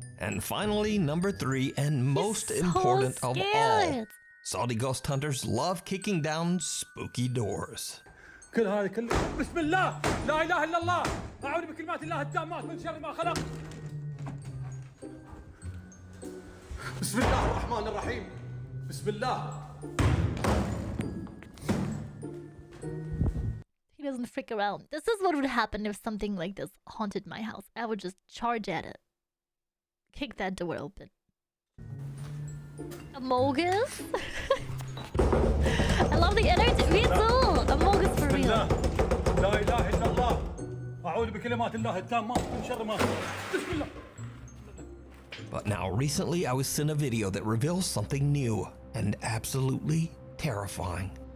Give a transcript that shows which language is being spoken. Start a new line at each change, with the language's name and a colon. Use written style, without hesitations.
English: And finally, number 3 and most important of all, Saudi ghost hunters love kicking down spooky doors.
Arabic: كل هذا كله بسم الله لا اله الا الله اعوذ بكلمات الله التامات من شر ما خلق. بسم الله الرحمن الرحيم بسم الله.
English: He doesn't freak around. This is what would happen if something like this haunted my house. I would just charge at it. Kick that door open. Amogus? I love the energy. Me too. Amogus for real.
Arabic: لا اله الا الله اعوذ بكلمات الله التامات من شر ما خلق. بسم الله.
English: But now recently I was sent a video that reveals something new and absolutely terrifying.